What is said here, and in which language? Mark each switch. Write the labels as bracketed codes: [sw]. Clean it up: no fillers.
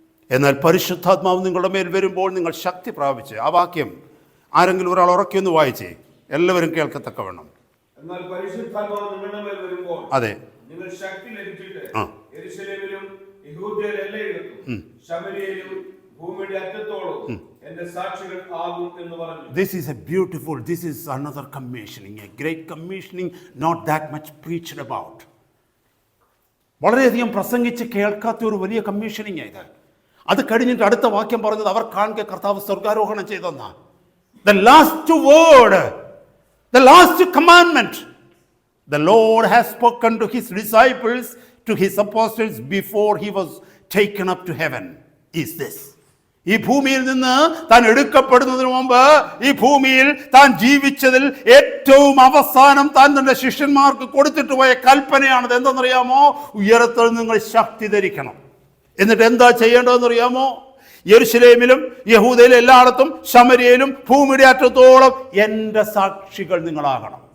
[ml] എന്നാൽ പരിശുദ്ധാത്മാവ് നിങ്ങളുടെ മേൽ വരുമ്പോൾ നിങ്ങൾ ശക്തി പ്രാപിച്ച്, ആ വാക്യം ആരെങ്കിലും ഒരാൾ ഉറക്കിയൊന്ന് വായിച്ചേ, എല്ലാവരും കേൾക്കത്തക്കവണ്ണം. എന്നാൽ പരിശുദ്ധാത്മാവ് നിങ്ങളുടെ മേൽ വരുമ്പോൾ അതെ നിങ്ങൾ ശക്തി ലഭിച്ചിട്ട് യെരുശലേമിലും യഹൂദയിലും എല്ലായിടത്തും ശമര്യയിലും ഭൂമിയുടെ അറ്റത്തോളം എന്റെ സാക്ഷികൾ ആകും എന്ന് പറഞ്ഞു. [en] This is another commissioning, a great commissioning, not that much preached about. [ml] വളരെയധികം പ്രസംഗിച്ച് കേൾക്കാത്ത ഒരു വലിയ കമ്മീഷനിങ് ഇത്. അത് കഴിഞ്ഞിട്ട് അടുത്ത വാക്യം പറഞ്ഞത് അവർ കാണെ കർത്താവ് സ്വർഗാരോഹണം ചെയ്തെന്നാ. [en] The last word, the last commandment the Lord has spoken to his disciples, to his apostles before he was taken up to heaven is this. [ml] ഈ ഭൂമിയിൽ നിന്ന് താൻ എടുക്കപ്പെടുന്നതിന് മുമ്പ് ഈ ഭൂമിയിൽ താൻ ജീവിച്ചതിൽ ഏറ്റവും അവസാനം താൻ തന്റെ ശിഷ്യന്മാർക്ക് കൊടുത്തിട്ട് പോയ കൽപ്പനയാണത്. എന്തെന്നറിയാമോ? ഉയരത്തിൽ നിങ്ങൾ ശക്തി ധരിക്കണം. എന്നിട്ട് എന്താ ചെയ്യേണ്ടതെന്നറിയാമോ? യെരുശലേമിലും യഹൂദയിലും എല്ലായിടത്തും ശമര്യയിലും ഭൂമിയുടെ അറ്റത്തോളം എൻ്റെ സാക്ഷികൾ നിങ്ങളാകണം.